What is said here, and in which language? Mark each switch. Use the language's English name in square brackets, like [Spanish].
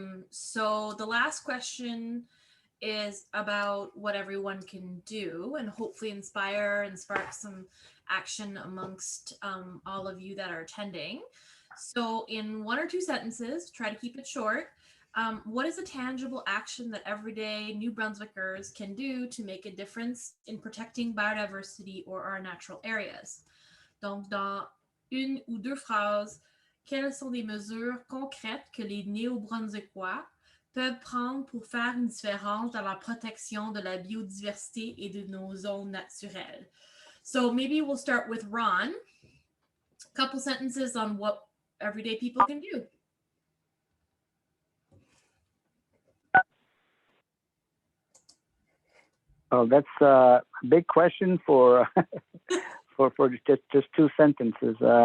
[English] So the last question is about what everyone can do and hopefully inspire and spark some action amongst all of you that are attending. So in 1 or 2 sentences, try to keep it short. What is a tangible action that everyday New Brunswickers can do to make a difference in protecting biodiversity or our natural areas? [French] Donc, dans 1 ou 2 phrases, quelles sont les mesures concrètes que les Néo-Brunswickois peuvent prendre pour faire une différence dans la protection de la biodiversité et de nos zones naturelles? [English] So maybe we'll start with Ron. A couple sentences on what everyday people can do. Oh, that's a big question for for just 2 sentences.